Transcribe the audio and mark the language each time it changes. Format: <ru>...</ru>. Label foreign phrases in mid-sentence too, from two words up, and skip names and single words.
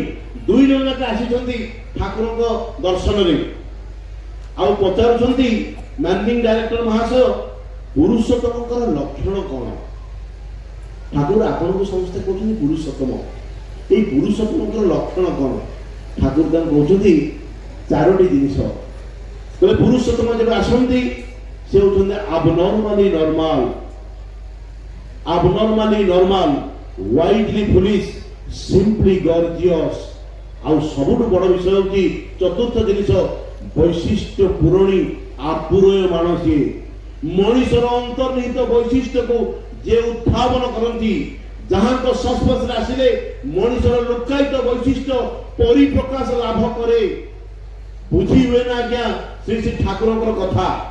<or>ଦୁଇ ଜଣ ଯାକ ଆସିଛନ୍ତି ଠାକୁରଙ୍କ ଦର୍ଶନରେ ଆଉ ପଚାରୁଛନ୍ତି</or> <en>managing director</en> <or>ମହାଶୟ ପୁରୁଷୋତ୍ତମଙ୍କର ଲକ୍ଷଣ କଣ ଠାକୁର ଆପଣଙ୍କୁ ସମସ୍ତେ କହୁଛନ୍ତି ପୁରୁଷୋତ୍ତମ এই পুরুষোତ୍ତমଙ୍କର ଲକ୍ଷଣ କଣ ଠାକୁର ତାଙ୍କୁ କହୁଛନ୍ତି ଚାରୋଟି ଜିନିଷ କହିଲେ ପୁରୁଷୋତ୍ତମ ଯେବେ ଆସନ୍ତି ସେ ହଉଛନ୍ତି abnormally</or> <en>normal widely foolish simply gorgeous</en> <or>ଆଉ ସବୁଠୁ ବଡ଼ ବିଷୟ ହେଉଛି ଚତୁର୍ଥ ଜିନିଷ ବୈଶିଷ୍ଟ୍ୟ ପୂରଣୀ ଆପୁରୟମାଣ ସିଏ ମଣିଷର ଅନ୍ତର୍ନିହିତ ବୈଶିଷ୍ଟ୍ୟକୁ ଯେ ଉତ୍ଥାପନ କରନ୍ତି ଯାହାଙ୍କ ସଂସ୍ପର୍ଶରେ ଆସିଲେ ମଣିଷର ଲୁକାୟିତ ବୈଶିଷ୍ଟ୍ୟ ପରିପ୍ରକାଶ ଲାଭ କରେ ବୁଝି ହୁଏ ନା ଆଜ୍ଞା ଶ୍ରୀ ଶ୍ରୀ ଠାକୁରଙ୍କର କଥା</or>